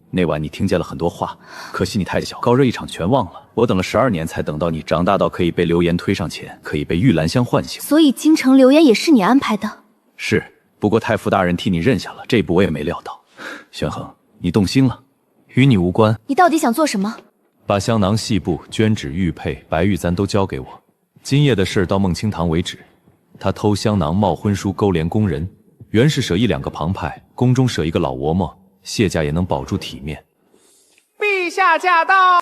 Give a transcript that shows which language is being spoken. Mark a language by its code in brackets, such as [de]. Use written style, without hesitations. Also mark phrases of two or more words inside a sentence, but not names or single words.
[zh] 那晚你聽見了很多話，可惜你太小，高熱一場全忘了。我等了12年，才等到你長大到可以被流言推上前，可以被玉蘭香喚醒。所以京城流言也是你安排的？是，不過太傅大人替你認下了，這一步我也沒料到。玄衡，你動心了，與你無關。你到底想做什麼？把香囊、細布、絹紙、玉佩、白玉簪都交給我。今夜的事到孟清堂為止。他偷香囊、冒婚書，勾連宮人。袁氏捨一兩個旁派，宮中捨一個老嬤嬤，謝家也能保住體面。陛下駕到！